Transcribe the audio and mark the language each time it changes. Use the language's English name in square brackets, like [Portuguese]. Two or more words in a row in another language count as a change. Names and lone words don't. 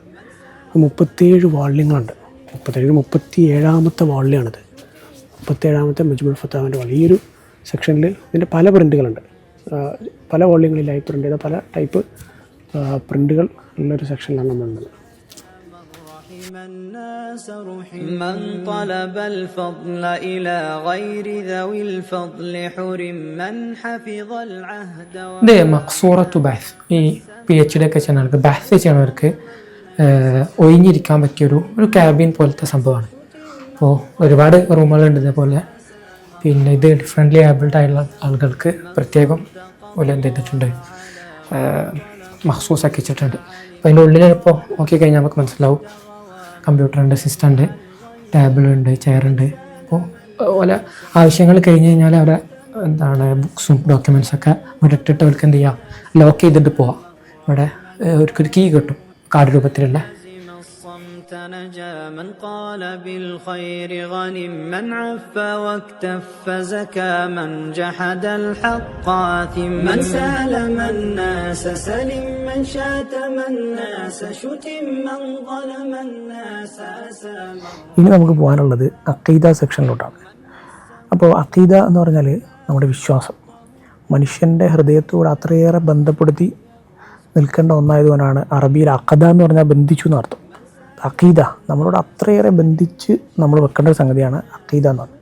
[Malayalam] 37 വാള്യങ്ങളുണ്ട്. 37ാമത്തെ വാള്യമാണിത്. 37ാമത്തെ മജ്മുൽ ഫത്താവിൻ്റെ വലിയൊരു സെക്ഷനിൽ ഇതിൻ്റെ പല പ്രിൻ്റുകളുണ്ട്. പല വാള്യങ്ങളിലായി പ്രിൻ്റ് ചെയ്ത പല ടൈപ്പ് പ്രിൻ്റുകൾ ഉള്ളൊരു സെക്ഷനിലാണ് നമ്മളുള്ളത്. [Arabic] من طلب الفضل إلى غير ذوي الفضل حرم من حفظ العهد. [Malayalam] ഇത് [Arabic] مقصورة بحث, [Malayalam] ഈ PhD ഒക്കെ ചെയ്യുന്നവർക്ക്, ബഹ്സ് ചെയ്യുന്നവർക്ക് ഒഴിഞ്ഞിരിക്കാൻ പറ്റിയൊരു ക്യാബിൻ പോലത്തെ സംഭവമാണ്. അപ്പോൾ ഒരുപാട് റൂമുകളുണ്ട് ഇതേപോലെ. പിന്നെ ഇത് [English] differently abled [Malayalam] ആയിട്ടുള്ള ആളുകൾക്ക് പ്രത്യേകം പോലെ എന്ത് ചെയ്തിട്ടുണ്ട്, മഖ്സൂസാക്കി വെച്ചിട്ടുണ്ട്. അപ്പോൾ അതിൻ്റെ ഉള്ളിൽ ഇപ്പോൾ നോക്കിക്കഴിഞ്ഞാൽ നമുക്ക് മനസ്സിലാവും, കമ്പ്യൂട്ടറുണ്ട്, സിസ്റ്റം ഉണ്ട്, ടേബിളുണ്ട്, ചെയറുണ്ട്. അപ്പോൾ ഓല ആവശ്യങ്ങൾ കഴിഞ്ഞ് കഴിഞ്ഞാൽ അവിടെ എന്താണ് ബുക്സും ഡോക്യുമെൻറ്റ്സൊക്കെ ഇവിടെ ഇട്ടിട്ട് അവർക്ക് എന്ത് ചെയ്യുക, ലോക്ക് ചെയ്തിട്ട് പോവാം. ഇവിടെ അവർക്കൊരു കീ കിട്ടും കാർഡ് രൂപത്തിലുള്ള. [Arabic] نجا من قال بالخير غنم من عف واكتف زكى من جحد الحق آثم من سالم الناس سلم من شاتم الناس شتم من ظلم الناس أسام. [Malayalam] ഇനി നമുക്ക് പോകാനുള്ളത് അഖീദ സെക്ഷനിലോട്ടാണ്. അപ്പോൾ അഖീദ എന്ന് പറഞ്ഞാൽ നമ്മുടെ വിശ്വാസം, മനുഷ്യൻ്റെ ഹൃദയത്തോട് അത്രയേറെ ബന്ധപ്പെടുത്തി നിൽക്കേണ്ട ഒന്നായതുകൊണ്ടാണ് അറബിയിൽ അഖദ എന്ന് പറഞ്ഞാൽ ബന്ധിച്ചു എന്നർത്ഥം. അഖീദ നമ്മളോട് അത്രയേറെ ബന്ധിച്ച് നമ്മൾ വെക്കേണ്ട ഒരു സംഗതിയാണ് അഖീദ എന്ന് പറയുന്നത്.